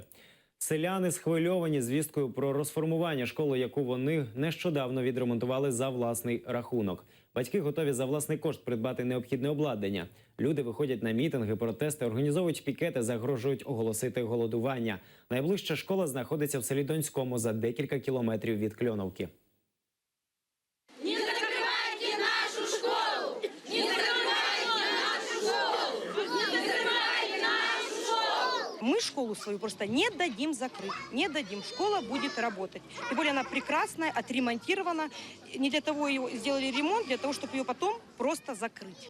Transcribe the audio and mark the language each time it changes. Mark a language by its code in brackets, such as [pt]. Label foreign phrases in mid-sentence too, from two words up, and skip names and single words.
[uk] Селяни схвильовані звісткою про розформування школи, яку вони нещодавно відремонтували за власний рахунок. Батьки готові за власний кошт придбати необхідне обладнання. Люди виходять на мітинги, протести, організовують пікети, загрожують оголосити голодування. Найближча школа знаходиться в селі Донському за декілька кілометрів від Кльоновки. [ru] Мы школу свою просто не дадим закрыть, не дадим. Школа будет работать. Тем более она прекрасная, отремонтирована. Не для того ее сделали ремонт, для того, чтобы ее потом просто закрыть.